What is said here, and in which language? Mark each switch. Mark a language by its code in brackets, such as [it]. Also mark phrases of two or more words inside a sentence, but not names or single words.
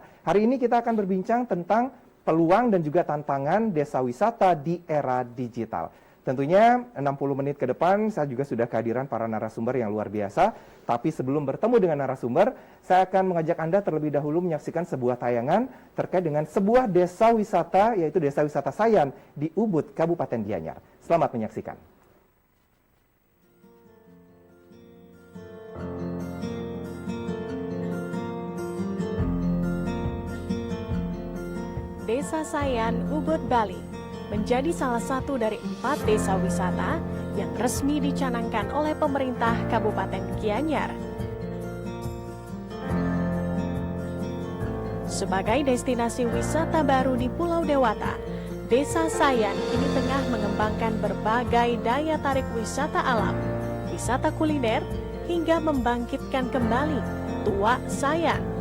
[id] Hari ini kita akan berbincang tentang peluang dan juga tantangan desa wisata di era digital. Tentunya 60 menit ke depan saya juga sudah kehadiran para narasumber yang luar biasa. Tapi sebelum bertemu dengan narasumber, saya akan mengajak Anda terlebih dahulu menyaksikan sebuah tayangan terkait dengan sebuah desa wisata, yaitu Desa Wisata Sayan di Ubud, Kabupaten Gianyar. Selamat menyaksikan. Desa Sayan, Ubud, Bali menjadi salah satu dari 4 desa wisata yang resmi dicanangkan oleh pemerintah Kabupaten Gianyar. Sebagai destinasi wisata baru di Pulau Dewata, Desa Sayan kini tengah mengembangkan berbagai daya tarik wisata alam, wisata kuliner, hingga membangkitkan kembali Tua Sayan.